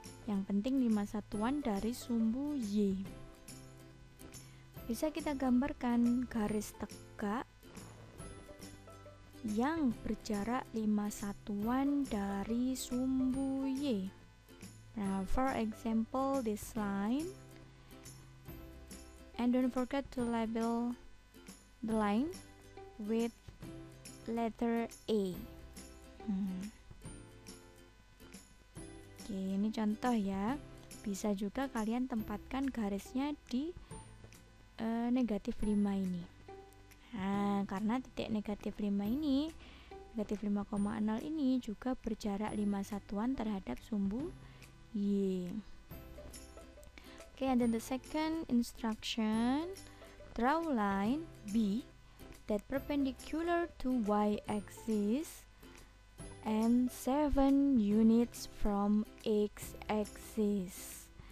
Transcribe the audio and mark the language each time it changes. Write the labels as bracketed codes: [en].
[id] Yang penting 5 satuan dari sumbu Y. Bisa kita gambarkan garis tegak yang berjarak 5 satuan dari sumbu Y. [en] Now, for example, this line. And don't forget to label the line with letter A. [id] Oke, ini contoh ya. Bisa juga kalian tempatkan garisnya di negatif 5 ini. Nah, karena titik negatif 5 ini, negatif 5,0 ini juga berjarak 5 satuan terhadap sumbu Y. [en] Okay, and then the second instruction, draw line B that perpendicular to y-axis and 7 units from x-axis.